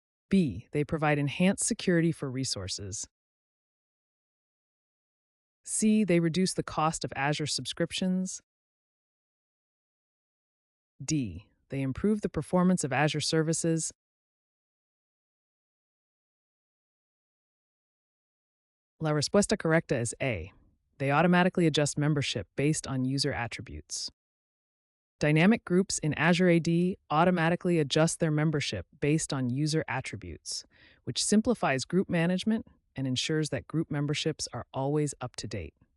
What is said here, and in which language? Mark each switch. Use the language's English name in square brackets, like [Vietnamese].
[English] B. They provide enhanced security for resources. C. They reduce the cost of Azure subscriptions. D. They improve the performance of Azure services. [Spanish] La respuesta correcta es A. [English] They automatically adjust membership based on user attributes. Dynamic groups in Azure AD automatically adjust their membership based on user attributes, which simplifies group management and ensures that group memberships are always up to date.